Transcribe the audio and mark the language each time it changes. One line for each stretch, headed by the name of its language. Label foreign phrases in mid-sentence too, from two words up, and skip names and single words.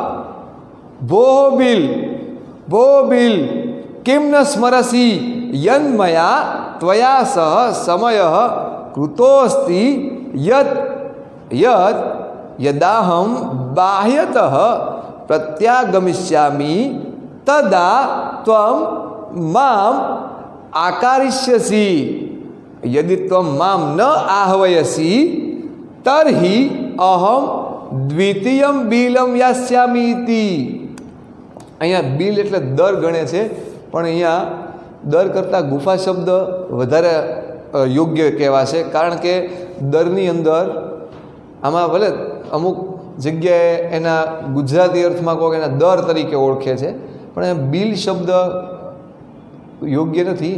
Sanskrit: भो बिल किं न स्मरसि यन्मया त्वया सह समयः कृतोऽस्ति यदाहं बाह्यतः प्रत्यागमिष्यामि तदा त्वं माम् आकारिष्यसि. यदि त्वं मां न आह्वयसि तर्हि अहं द्वितीयं बिलं यास्यामि इति.
Gujarati: અહીંયા બિલ એટલે દર ગણે છે, પણ અહીંયા દર કરતાં ગુફા શબ્દ વધારે યોગ્ય કહેવાશે, કારણ કે દરની અંદર આમાં ભલે અમુક જગ્યાએ એના ગુજરાતી અર્થમાં કહો કે એના દર તરીકે ઓળખે છે, પણ બિલ શબ્દ યોગ્ય નથી.